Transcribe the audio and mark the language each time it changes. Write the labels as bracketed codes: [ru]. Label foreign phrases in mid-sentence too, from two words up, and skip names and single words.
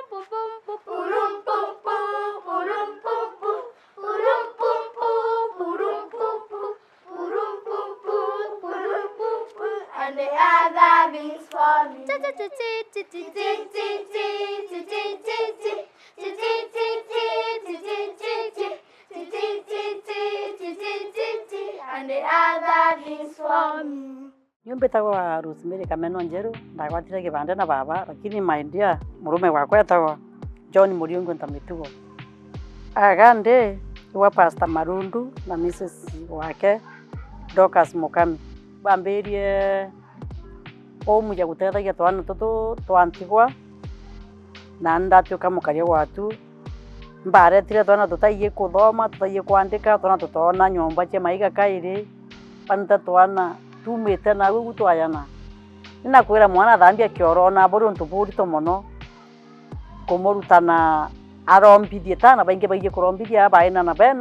[en] And the other things for me. And the other things for me. [mer] Nyumbetagwa Rosemary Kameno Njeru, ndagwatire kibande na baba, lakini maindia murume wakwa etagwa John Muriungu Ntamitugo. Agande wa Pastor Marundu na Mrs. wake Dorcas Mukami. Bamberie omuja guteithagia twana tutu twantigwa na ndatioka mukaria gwatu mbaretire twana tutaiye kuthoma tutaiye kwandika twana tutona nyomba cia maiga kairi panta twana tumite na gugu twayana nina kwira mwana thambia kioro na bori ntuburi to mono kumurutana arombithie tana bainge kurombithia baina na bena